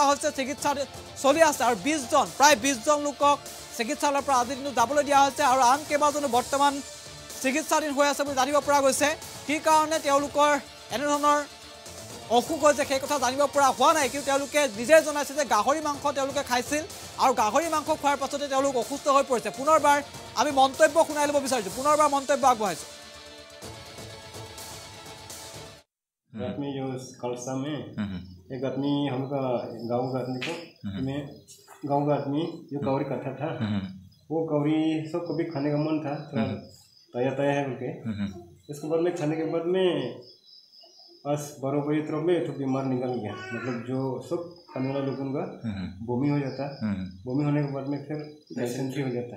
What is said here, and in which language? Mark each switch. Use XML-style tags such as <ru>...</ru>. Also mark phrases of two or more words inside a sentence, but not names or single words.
<as>হৈছে চিকিৎসা চলি আছে আৰু ২০ জন প্ৰায় ২০ জন লোকক চিকিৎসালয়ৰ পৰা আজিৰ দিনত যাবলৈ দিয়া হৈছে আৰু আন কেইবাজনো বৰ্তমান চিকিৎসাধীন হৈ আছে বুলি জানিব পৰা গৈছে কি কাৰণে তেওঁলোকৰ এনেধৰণৰ অসুখ হৈছে সেই কথা জানিব পৰা হোৱা নাই কিন্তু তেওঁলোকে নিজে জনাইছে যে গাহৰি মাংস তেওঁলোকে খাইছিল আৰু গাহৰি মাংস খোৱাৰ পাছতে তেওঁলোক অসুস্থ হৈ পৰিছে পুনৰবাৰ আমি মন্তব্য শুনাই ল'ব বিচাৰিছোঁ পুনৰবাৰ মন্তব্য আগবঢ়াইছোঁ</as> <hi>रात में जो कल शाम में एक आदमी हमका गाँव का आदमी को में गाँव का आदमी जो कौरी करता था वो कौरी सब कभी खाने का मन था थोड़ा ताया ताया है बोल के इसके बाद में खाने के बाद में बस बरोबर तरफ में तो बीमार निकल गया मतलब जो सब खाने वाला लोगों का बमी हो जाता बमी होने के बाद में फिर डायसेंट्री हो जाता</hi>